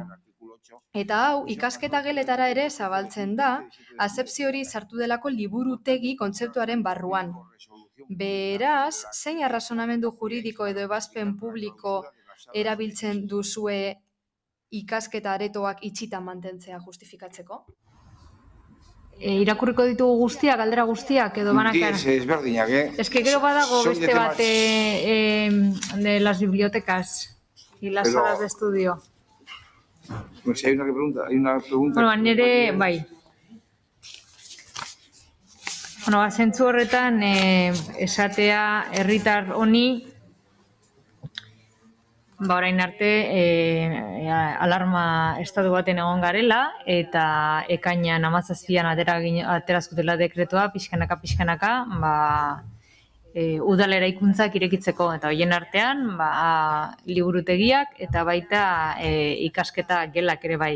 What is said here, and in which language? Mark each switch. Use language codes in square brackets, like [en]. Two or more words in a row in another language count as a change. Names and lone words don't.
[eu] Eta hau, ikasketa geletara ere zabaltzen da, azepzio hori sartu delako liburutegi kontzeptuaren barruan. Beraz, zein arrazonamendu juridiko edo ebazpen publiko erabiltzen duzue ikasketa aretoak itxita mantentzea justifikatzeko? Irakurriko ditugu guztiak, galdera guztiak edo banakara? Es berdinak, [es] Es que [eu] gero badago beste bat [es] de las bibliotecas y las salas de estudio. Pues hay una pregunta. [eu] Bueno, nire, bai. Bueno, zentzu horretan esatea herritar honi orain arte alarma estatu baten egon garela eta ekainan 17an aterazkutela dekretoa pixkanaka udal eraikuntzak irekitzeko eta horien artean liburutegiak eta baita ikasketa gelak ere bai.